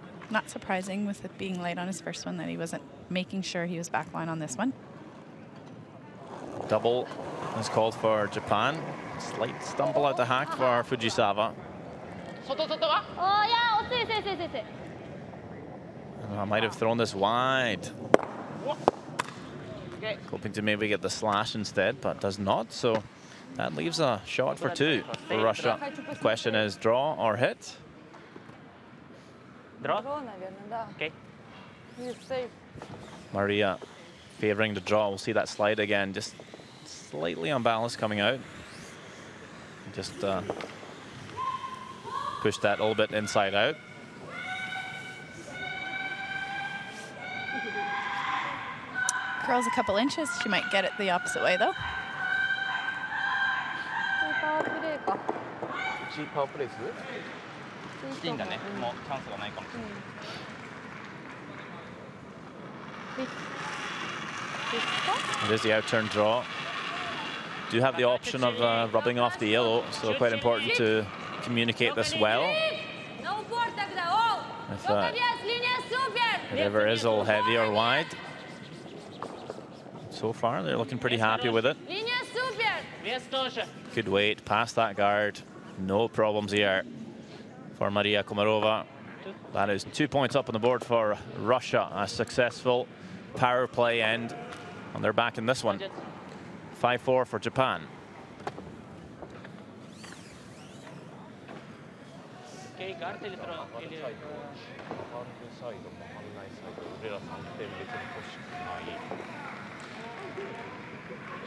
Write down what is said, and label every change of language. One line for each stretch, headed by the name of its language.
English: Not surprising with it being late on his first one that he wasn't making sure he was backline on this one. Double is called for Japan. Slight stumble out the hack for Fujisawa.
Japanese: 外外は？
English: Oh, yeah,
Japanese: 遅い遅い遅い遅い。
English: I might have thrown this wide. Okay. Hoping to maybe get the slash instead, but does not. So that leaves a shot for two for Russia. The question is draw or hit. Draw.
Russian: Наверное, да.
English: Okay. He's safe. Maria favoring the draw. We'll see that slide again, just slightly unbalanced coming out. Just push that a little bit inside out. Curls a couple inches. She might get it the opposite way though.
Japanese: パワープレーか。チーパワープレイする？いいんだね。もうチャンスがないかもしれない。
English: It is the out-turn draw. Do have the option of rubbing off the yellow, so quite important to communicate this well. No board
Russian: тогда.
English: Oh. If
Russian: Yes, линия супер.
English: it ever is a little heavy or wide. So far, they're looking pretty happy with it.
Russian: Линия супер. Вес тоже.
English: Good weight, past that guard. No problems here for Maria Komarova. That is 2 points up on the board for Russia. A successful power play end. And they're back in this one. 5-4 for Japan. Okay, guard
Russian: или
English: draw?
Russian: Или...
Japanese: サイド、反対サイド、俺ら3点別に欲しくない。